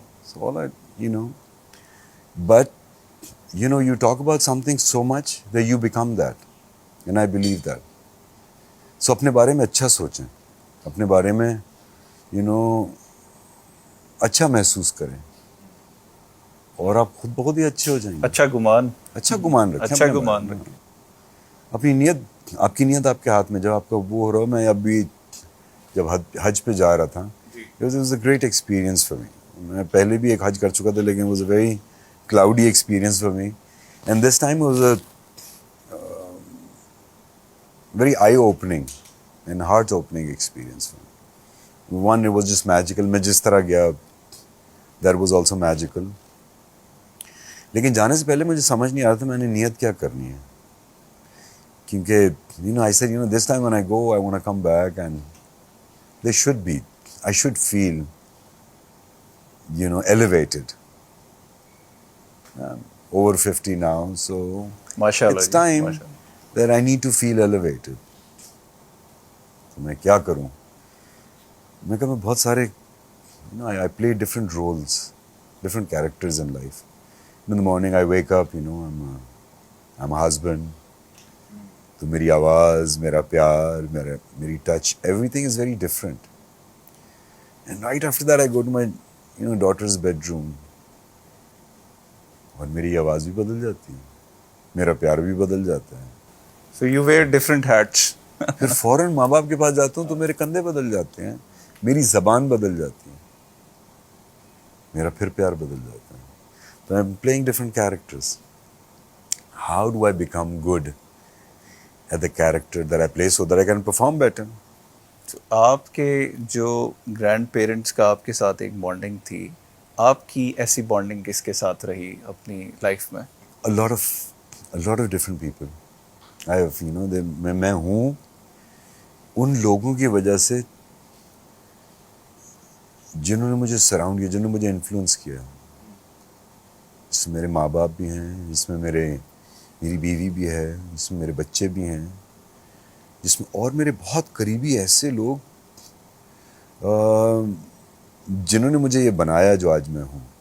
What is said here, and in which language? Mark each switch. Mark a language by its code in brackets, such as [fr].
[en] So all but you talk about something so much that you become that, and I believe that. [ur] So اپنے بارے میں اچھا سوچیں، اپنے بارے میں اچھا محسوس کریں، اور آپ خود بہت ہی اچھے ہو جائیں گے. اچھا گمان رکھیں، اچھا گمان رکھیں. اپنی نیت، آپ کی نیت آپ کے ہاتھ میں. جب آپ کا وہ ہو رہا، میں ابھی جب حج پہ جا رہا تھا، [en] it was a great experience for me. [ur] میں پہلے بھی ایک حج کر چکا تھا، لیکن [en] it was a very cloudy experience for me, and this time it was a very eye-opening and heart-opening experience for me. One, it was just magical. [ur] میں جس طرح گیا [en] that was also magical. [ur] لیکن جانے سے پہلے مجھے سمجھ نہیں آ رہا تھا میں نے نیت کیا کرنی ہے، کیونکہ [en] I said, this time when I go, I want to come back and I should feel, elevated. I'm over 50 now, so [ar] MashaAllah, [en] it's time that I need to feel elevated. [ur] تو میں کیا کروں؟ میں کہا میں بہت سارے [en] I play different roles, different characters in life. In the morning I wake up, I'm a husband. [ur] تو میری آواز, میرا پیار, میری touch, [en] everything is very different. And right after that I go to my daughter's bedroom. [ur] اور میری آواز بھی بدل جاتی ہے, میرا پیار بھی بدل جاتا ہے. [en] So you wear different hats. [ur] پھر فوراً ماں باپ کے پاس جاتا ہوں تو میرے کندھے بدل جاتے ہیں, میری زبان بدل جاتی ہے, میرا پھر پیار بدل جاتا ہے. تو [en] I'm playing different characters. How do I become good at the character that I play so that I can perform better? [ur] تو آپ کے جو گرینڈ پیرنٹس کا آپ کے ساتھ ایک بانڈنگ تھی, آپ کی ایسی بانڈنگ کس کے ساتھ رہی اپنی لائف میں؟ [en] A lot of different people. I have, [ur] میں ہوں ان لوگوں کی وجہ سے جنہوں نے مجھے سراؤنڈ کیا, جنہوں نے مجھے انفلوئنس کیا. جس میں میرے ماں باپ بھی ہیں, جس میں میری بیوی بھی ہے, جس میں میرے بچے بھی ہیں, جس میں اور میرے بہت قریبی ایسے لوگ جنہوں نے مجھے یہ بنایا جو آج میں ہوں.